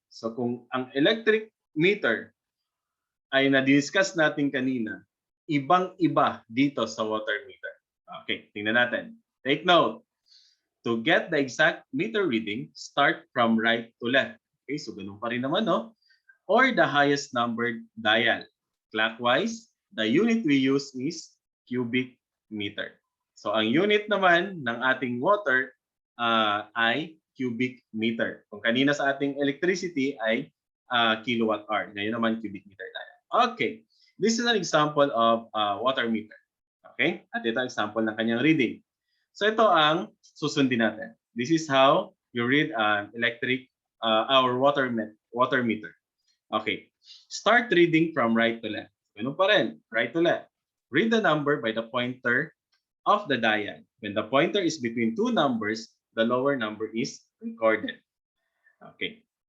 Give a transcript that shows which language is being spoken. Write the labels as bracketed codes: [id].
[tl] So kung ang electric meter ay na-discuss natin kanina, ibang-iba dito sa water meter. Okay, tingnan natin. [en] Take note. To get the exact meter reading, start from right to left. Okay, so [tl] ganun pa rin naman, no? [en] Or the highest numbered dial. Clockwise, the unit we use is cubic meter. [tl] So ang unit naman ng ating water ay cubic meter. Kung kanina sa ating electricity ay kilowatt hour. Ngayon naman cubic meter tayo. [en] Okay, this is an example of water meter. [tl] Okay, at ito ang example ng kanyang reading. So ito ang susundin natin. [en] This is how you read our water meter. Okay, start reading from right to left. [tl] Ganun pa rin, [en] right to left. Read the number by the pointer of the dial. When the pointer is between two numbers, the lower number is recorded. Okay.